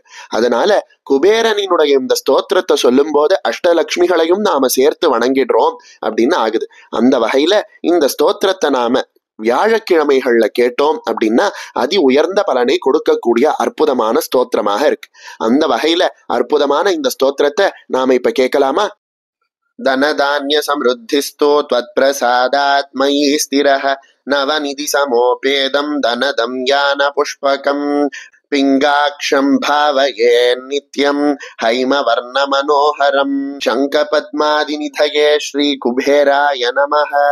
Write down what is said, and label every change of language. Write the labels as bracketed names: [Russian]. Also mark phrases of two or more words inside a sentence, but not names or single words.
[Tamil] அதனால குபேரனினுடைய இந்த ஸ்தோத்திரத்தை சொல்லும் போது அஷ்டலக்ஷ்மிகளையும் நாம சேர்த்து வணங்கிடுறோம் அப்படின்னு ஆகுது. அந்த வகையில இந்த ஸ்தோத்திரத்தை நாம வியாழக்கிழமைகள்ல கேட்டோம் அப்படின்னா அதி உயர்ந்த பலனை கொடுக்கக்கூடிய அற்புதமான ஸ்தோத்திரமாக இருக்கு. அந்த வகையில அற்புதமான இந்த ஸ்தோத்திரத்தை நாம இப்ப கேட்கலாமா? [Sanskrit] धनधान्य समृद्धिस्तो त्वत्प्रसादात् मयि स्थिरः नवनिधि समोपेदं धनदं यानपुष्पकं पिङ्गाक्षं भावये नित्यं हैमवर्णमनोहरं शङ्खपद्मादिनिधये श्रीकुबेराय नमः।